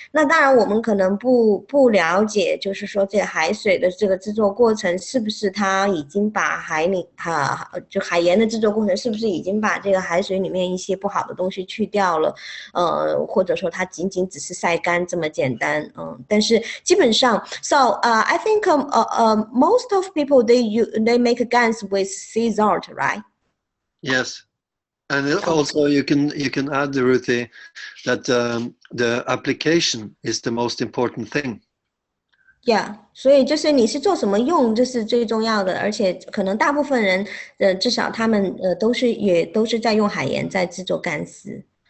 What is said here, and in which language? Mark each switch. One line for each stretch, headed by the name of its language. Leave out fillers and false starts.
Chinese: 那当然我们可能不了解，就是说这个海水的这个制作过程是不是它已经把就海盐的制作过程是不是已经把这个海水里面一些不好的东西去掉了，或者说它仅只是晒干这么简单，但是基本上
English: I think most of people they make GANs with sea salt, right? Yes. And also you can add, Ruthie, that the application is the most important thing.
Chinese: Yeah, 所以就是你是做什么用，这是最重要的，而且可能大部分人至少他们都是在用海盐在制作干丝。